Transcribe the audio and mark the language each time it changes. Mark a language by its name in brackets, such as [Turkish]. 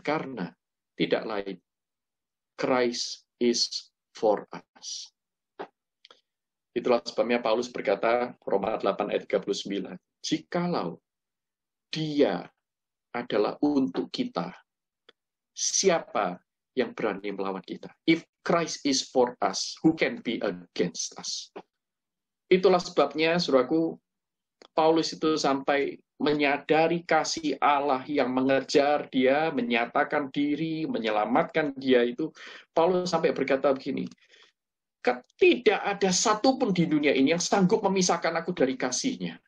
[Indonesian] Karena tidak lain, [English] Christ is for us. [Indonesian] Itulah sebabnya Paulus berkata, Roma 8 ayat 39, jikalau dia adalah untuk kita, siapa yang berani melawan kita? [English] If Christ is for us, who can be against us? [Indonesian] Itulah sebabnya, saudaraku, Paulus itu sampai menyadari kasih Allah yang mengejar dia, menyatakan diri, menyelamatkan dia itu. Paulus sampai berkata begini, tidak ada satupun di dunia ini yang sanggup memisahkan aku dari kasihnya.